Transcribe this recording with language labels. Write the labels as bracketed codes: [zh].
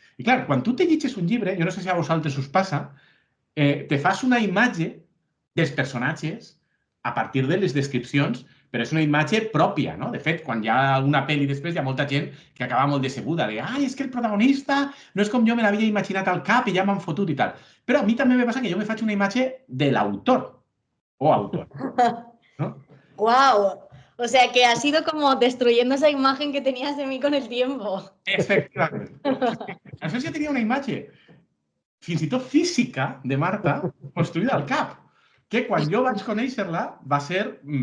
[ca] I clar, quan tu te llegis un llibre, jo no sé si a vosaltres us passa, te fas una imatge dels personatges a partir de les descripcions, però és una imatge pròpia, no? De fet, quan hi ha alguna pel·li després, hi ha molta gent que acaba molt decebuda, de ai, és que el protagonista no és com jo me l'havia imaginat al cap i ja m'han fotut i tal. Però a mi també me passa que jo me faig una imatge de l'autor o autor, no? ¡Guau! [es] O sea que ha sido como destruyendo esa imagen que tenías de mí con el tiempo. [ca] Efectivament. Aleshores ja tenia una imatge, fins i tot física, de Marta, construïda al cap, que quan jo vaig conèixer-la va ser...